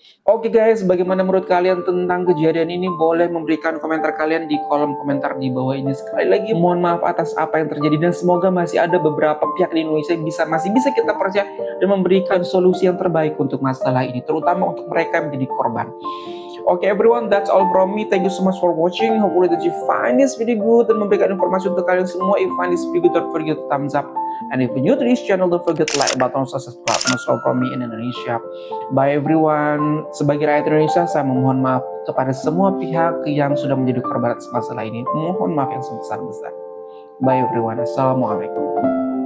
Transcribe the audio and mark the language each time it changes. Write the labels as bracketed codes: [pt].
[id] Oke guys, bagaimana menurut kalian tentang kejadian ini? Boleh memberikan komentar kalian di kolom komentar di bawah ini. Sekali lagi mohon maaf atas apa yang terjadi, dan semoga masih ada beberapa pihak di Indonesia yang masih bisa kita percaya dan memberikan solusi yang terbaik untuk masalah ini, terutama untuk mereka yang menjadi korban. [en] Okay everyone, that's all from me. Thank you so much for watching. Hopefully that you find this video good [id] dan memberikan informasi untuk kalian semua. [en] If you find this video good, don't forget to thumbs up. And if you're new to this channel, don't forget to like button, subscribe. That's all from me in Indonesia. Bye everyone. [id] Sebagai rakyat Indonesia, saya memohon maaf kepada semua pihak yang sudah menjadi korban atas masalah ini. Mohon maaf yang sebesar-besar. [en] Bye everyone. [id] Assalamualaikum.